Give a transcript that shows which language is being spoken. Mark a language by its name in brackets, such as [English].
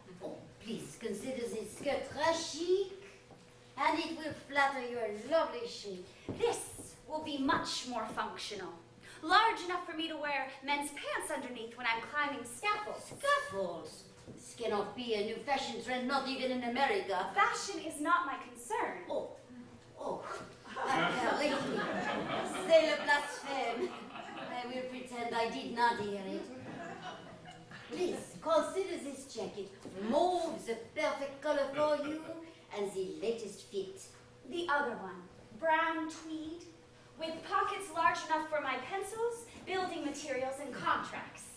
[English] Oh, please consider this skirt [French] très chic, [English] and it will flatter your lovely shape. This will be much more functional. Large enough for me to wear men's pants underneath when I'm climbing scaffolds. Scaffolds. This cannot be a new fashion trend, not even in America. Fashion is not my concern. [French] Oh, Harry, c'est le blasphème. [English] I will pretend I did not hear it. Please, consider this jacket. Mauve, the perfect color for you, and the latest fit. The other one, brown tweed, with pockets large enough for my pencils, building materials, and contracts.